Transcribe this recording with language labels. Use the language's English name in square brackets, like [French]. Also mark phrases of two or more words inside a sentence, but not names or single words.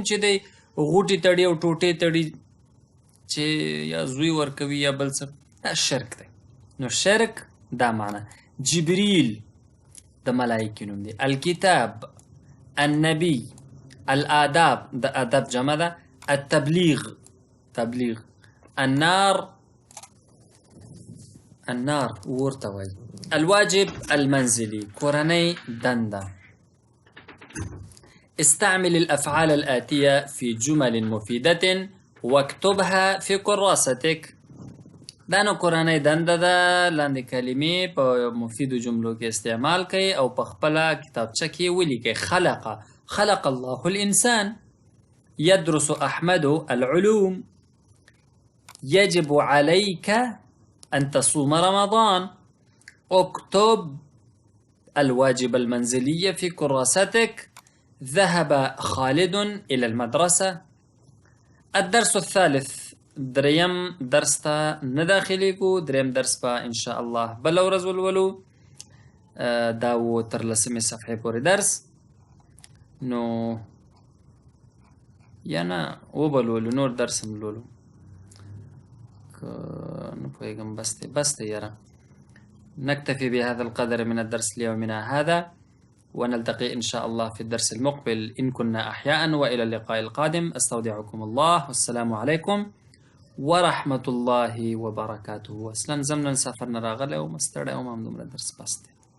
[Pashto] چې دی غوټې تړي او ټوټې تړي چې یا زوی ورکوي یا بل څه دا شرک دی نو شرک دا معنی جبریل د ملایکې نوم دی [Arabic] الکتاب النبی الآداب [Pashto] د ادب جمع ده [Arabic] التبلیغ تبلیغ النار [Pashto] ورته وایي [Arabic] الواجب المنزلي [Pashto] کورنۍ دنده [Arabic] استعمل الأفعال الآتية في جمل مفيدة واكتبها في كراستك. [Pashto] دا نو قرآنی دنده ده، لاندې کلمې په مفیدو جملو کې استعمال کړئ او په خپله کتابچه کې ولیکئ. [Arabic] خلق الله الإنسان. يدرس أحمد العلوم. يجب عليك أن تصوم رمضان. اكتب الواجب المنزلي في كراستك. ذهب خالد إلى المدرسة. الدرس الثالث، [Pashto] دریم درس ته نه داخلیږو. دریم درس به انشاءالله بله ورځ ولولو. دا و تر 10مې صفحې پورې درس. نو یا نه وبلولو، نور درس هم لولو که نه پوهېږم. بس دی یاره. [Arabic] نكتفي بهذا القدر من الدرس ليومنا هذا، ونلتقي إن شاء الله في الدرس المقبل إن كنا أحياء، وإلى اللقاء القادم. أستودعكم الله والسلام عليكم ورحمة الله وبركاته. [Pashto] اصلا زمنا سافرنا راغله ومستړی وم، همدومره درس بس دی.